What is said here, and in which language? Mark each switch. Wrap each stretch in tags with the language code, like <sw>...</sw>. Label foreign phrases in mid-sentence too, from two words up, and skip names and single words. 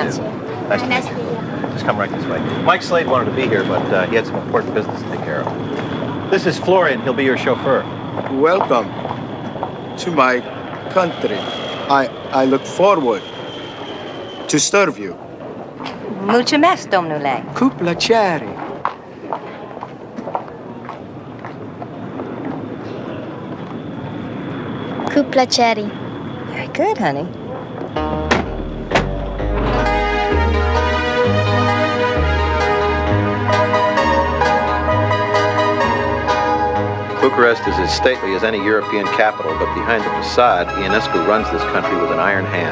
<en>Nice to meet you. Just come right this way. Mike Slade wanted to be here, but he had some important business to take care of. This is Florian. He'll be your chauffeur. Welcome to my country. I look forward to serve you.</en> <ro>Mulțumesc, domnule. Cu plăcere. Cu plăcere.</ro> <en>Very good, honey. Bucharest is as stately as any European capital, but behind the facade, Ionescu runs this country with an iron hand.</en>